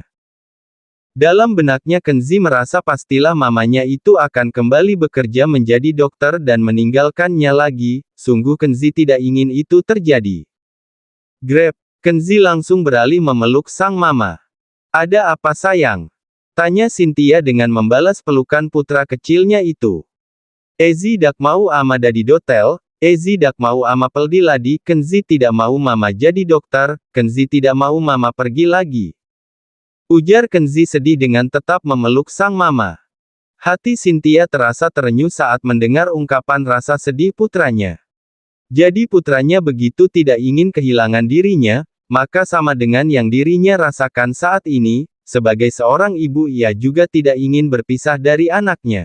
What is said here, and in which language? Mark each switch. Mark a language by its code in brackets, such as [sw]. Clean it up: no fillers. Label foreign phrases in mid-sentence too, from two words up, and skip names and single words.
[id] Dalam benaknya Kenzi merasa pastilah mamanya itu akan kembali bekerja menjadi dokter dan meninggalkannya lagi, sungguh Kenzi tidak ingin itu terjadi. Grab, Kenzi langsung beralih memeluk sang mama. Ada apa sayang? Tanya Cynthia dengan membalas pelukan putra kecilnya itu. Ezi dak mau ama di dotel, Ezi dak mau ama peldi ladi, Kenzi tidak mau mama jadi dokter, Kenzi tidak mau mama pergi lagi. Ujar Kenzi sedih dengan tetap memeluk sang mama. Hati Cynthia terasa terenyuh saat mendengar ungkapan rasa sedih putranya. Jadi putranya begitu tidak ingin kehilangan dirinya, maka sama dengan yang dirinya rasakan saat ini, sebagai seorang ibu ia juga tidak ingin berpisah dari anaknya.